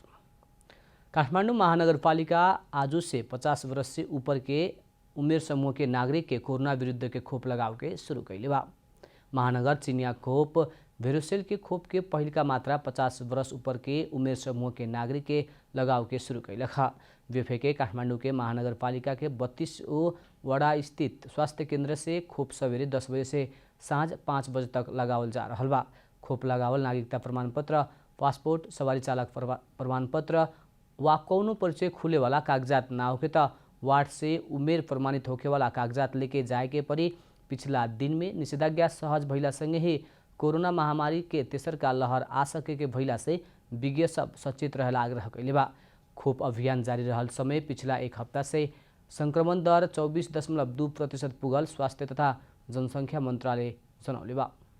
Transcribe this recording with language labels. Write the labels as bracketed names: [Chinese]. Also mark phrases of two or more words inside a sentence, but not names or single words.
[Bhojpuri] काठमाडौँ महानगरपालिका आज से 50 वर्ष से ऊपर के उमेर समूह के नागरिक के कोरोना विरुद्ध के खोप लगाव के शुरू कैले बा। महानगर चिनिया खोप भेरोसेल के खोप के पहिल का मात्रा 50 वर्ष ऊपर के उमेर समूह के नागरिक के लगाव के शुरू कैलक। वेफे के काठमाडौँ के महानगरपालिका के 32 वडा स्थित स्वास्थ्य केंद्र से खोप सवेरे 10 बजे से साँझ 5 बजे तक लगावल जा रहल बा। खोप लगावल नागरिकता प्रमाणपत्र, पासपोर्ट, सवारी चालक प्रमाणपत्र वा कौनो परिचय खुले वाला कागजात ना होके त वार्ड से उमेर प्रमाणित होके वाला कागजात लेके जाए के परी। पिछला दिन में निषेधाज्ञा सहज भइला संगे ही कोरोना महामारी के तेसर का लहर आ सके के भइला से विज्ञ सब सचेत रहेला आग्रह कैले बा। खोप अभियान जारी रहल समय पिछला एक हफ्ता से संक्रमण दर 24.2% पुगल स्वास्थ्य तथा जनसंख्या मंत्रालय जनौले बा।